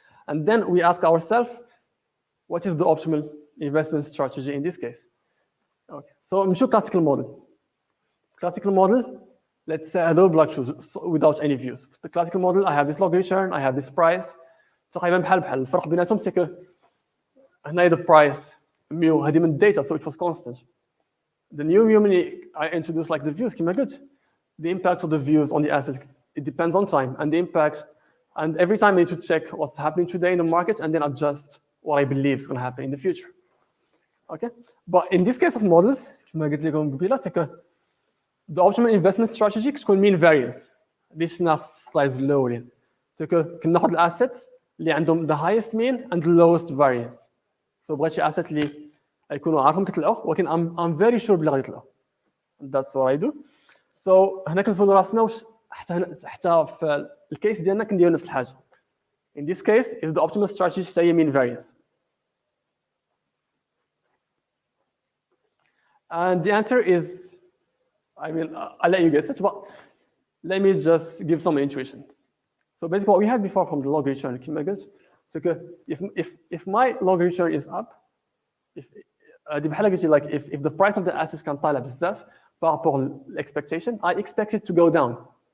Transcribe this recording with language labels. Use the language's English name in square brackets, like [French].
[English] And then we ask ourselves what is the optimal investment strategy in this case. Okay. So [Arabic] نمشيو [English] classical model. Classical model, let's say [Arabic] هذا [English] block choose without any views. The classical model I have this log return, I have this price. [Arabic] تقريبا بحال الفرق بيناتهم سي كو هنايا the price ميو هذه من data [English] so it was constant. The new view [Arabic] ملي [English] I introduce like the views [Arabic] كما قلت [English] the impact of the views on the assets it depends on time and the impact and every time I need to check what's happening today in the market and then adjust what I believe is going to happen in the future. Okay, but in this case of models [Arabic] كما قلت لكم قبيله سي كو [English] the optimal investment strategy [Arabic] كتكون [English] mean variance [Arabic] اللي شفنا في السلايدز الاولين كناخذ الاسيتس اللي عندهم [English] the highest mean and the lowest variance. [Arabic] So بغيت شي asset اللي يكونوا عارفهم كيطلعوا ولكن [English] I'm very sure [Arabic] بلي غادي يطلعوا. [English] That's what I do. [Arabic] So هنا كنسولوا راسنا واش حتى في الكيس ديالنا كنديروا نفس الحاجه. [English] In this case is the optimal strategy [Arabic] حتى هي [English] mean variance. And the answer is, I mean, I'll let you guess it, but let me just give some intuition. So basically what we had before from the log return [Arabic] كما قلت, [English] so if my log return is up, [Arabic] دي بحال قلتي [English] like if the price of the assets [Arabic] كان طالع بزاف [French] par rapport [English] l'expectation, I expect it to go down.